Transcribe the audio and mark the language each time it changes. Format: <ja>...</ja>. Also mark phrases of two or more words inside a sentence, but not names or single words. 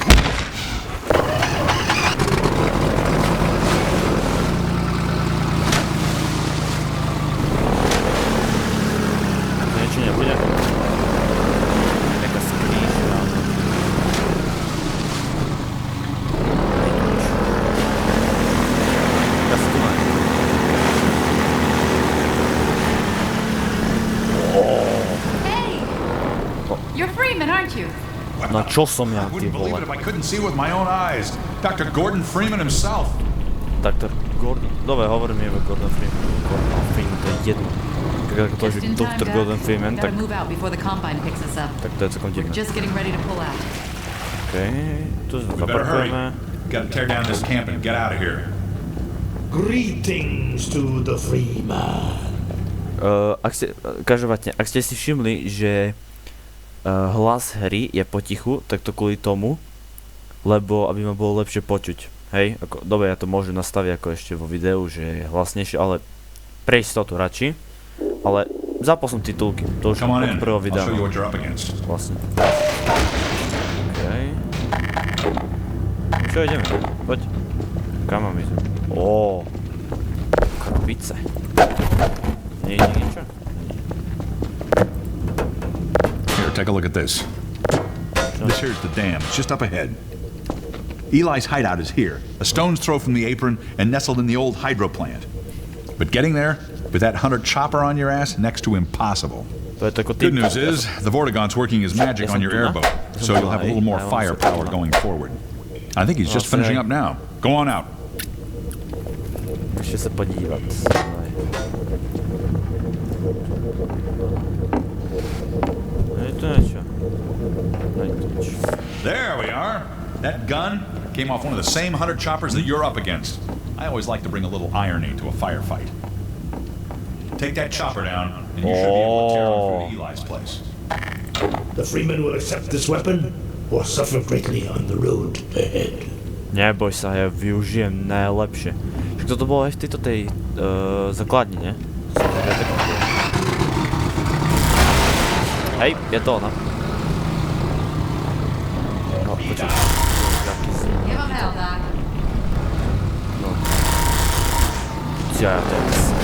<sk>Niečo nebude? Taká skrížka. Taká skúmaj.</sk> <en>You're Freeman, aren't you?</en> <sk>Na čo som ja,</sk> <en>I</en> <sk>ty</sk> <en>wouldn't believe</en> <sk>vole?</sk> <en>it if I couldn't see with my own eyes. Dr. Gordon Freeman himself. Dr. Gordon...</en> <sk>Dobre, hovorím je Gordon Freeman. Gordon Freeman, to je jedno. Ako to je Dr. Gordon Freeman, tak... Tak to je celkom divné. Okej, tu sa zaparkujeme.</sk> <en>Gotta tear down this camp and get out of here. Greetings to the Freeman.</en> <sk>Každopádne, ak ste si všimli, že hlas hry je potichu, tak to kvôli tomu, lebo aby ma bolo lepšie počuť. Hej, ako, dobre, ja to môžem nastaviť ako ešte vo videu, že je hlasnejšie, ale pre istotu radši. Ale zapol som titulky, to už od prvého videa. Vlastne. Okej. Čo ideme? Poď. Kam mám ísť? Krabice. Nie je niečo?</sk> <en>Take a look at this. This here's the dam. It's just up ahead. Eli's hideout is here, a stone's throw from the apron and nestled in the old hydro plant. But getting there, with that hunter chopper on your ass, next to impossible.</en> <sk>To je tako</sk> <en>Good</en> <sk>typ.</sk> <en>news is, the Vortigaunt's working his magic on your airboat, so you'll have a little more firepower going forward. I think he's just finishing up now. Go on out.</en> <cs>Ještě se podívat. Je to něco.</cs> <en>There we are. That gun came off one of the same hunter choppers that you're up against. I always like to bring a little irony to a firefight. Take that chopper down, and you should be able to tear on through to Eli's place. The Freeman will accept this weapon or suffer greatly on the road ahead.</en> <sk>Neboj sa, ja využijem najlepšie. Však toto bolo aj v tejto základni, ne? Hej, je to ona. No, počkaj.</sk> <en>Give him hell, Doc.</en> <sk>No. Ja teraz.</sk>